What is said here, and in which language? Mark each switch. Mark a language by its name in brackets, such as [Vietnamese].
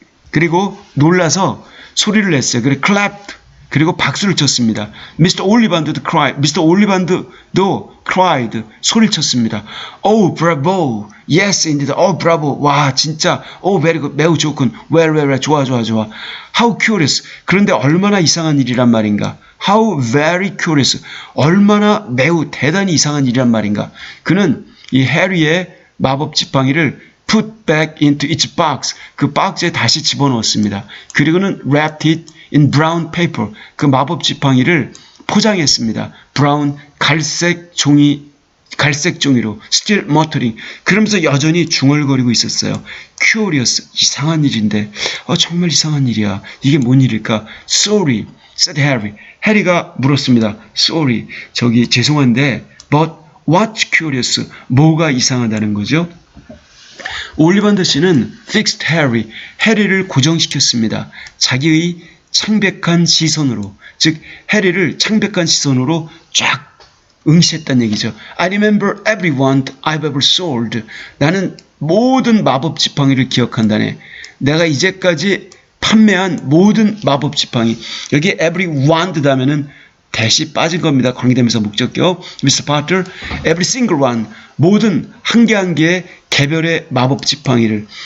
[Korean] 그리고 놀라서 소리를 냈어요. 그리고 clapped, 그리고 박수를 쳤습니다. [English] Mr. [Korean] 올리반드도 cried, 소리를 쳤습니다. [English] Oh, bravo, yes, indeed, oh, bravo, [Korean] 와, 진짜, [English] oh, very good, [Korean] 매우 좋군, [English] well, [Korean] 좋아. [English] How curious, [Korean] 그런데 얼마나 이상한 일이란 말인가. [English] How very curious, [Korean] 얼마나 매우 대단히 이상한 일이란 말인가. 그는 이 해리의 마법 지팡이를 [English] put back into its box, [Korean] 그 박스에 다시 집어넣었습니다. 그리고는 [English] wrapped it in brown paper, [Korean] 그 마법 지팡이를 포장했습니다. brown, 갈색 종이로 [English] still muttering, [Korean] 그러면서 여전히 중얼거리고 있었어요. curious, 이상한 일인데, 정말 이상한 일이야. 이게 뭔 일일까? [English] sorry, said Harry. [Korean] 해리가 물었습니다. [English] sorry, [Korean] 저기 죄송한데, [English] but what's curious? [Korean] 뭐가 이상하다는 거죠? 올리반더 씨는 fixed Harry, 해리를 고정시켰습니다. 자기의 창백한 시선으로, 즉 해리를 창백한 시선으로 쫙 응시했다는 얘기죠. [English] I remember every wand I've ever sold. [Korean] 나는 모든 마법 지팡이를 기억한다네. 내가 이제까지 판매한 모든 마법 지팡이. 여기 every wand 다면은 대시 빠진 겁니다. 관계대명사 목적격. Mr. Potter, [English] every single one, [Korean] 모든 한 개 한 개의 개별의 마법 지팡이를.